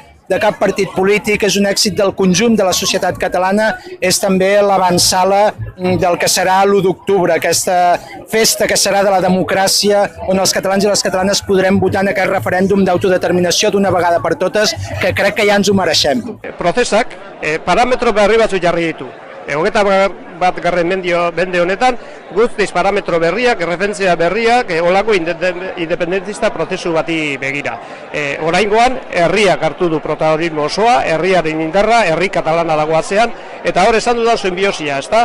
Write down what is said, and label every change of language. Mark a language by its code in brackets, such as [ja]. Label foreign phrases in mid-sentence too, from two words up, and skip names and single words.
[ca] de cap partit polític, és un èxit del conjunt de la societat catalana, és també l'avantsala del que serà l'1 d'octubre, aquesta festa que serà de la democràcia, on els catalans i les catalanes podrem votar en aquest referèndum d'autodeterminació d'una vegada per totes, que crec que ja ens ho mereixem. [eu] Prozesak parametro berri batzu jarri ditu. 21. mende honetan, guztiz parametro berriak, referentzia berriak, olako independentista prozesu bati begira. Oraingoan, herriak hartu du protagonismo osoa, herriaren indarra, herri katalana dagoatzean, eta hor esan dudan simbiosia, ezta?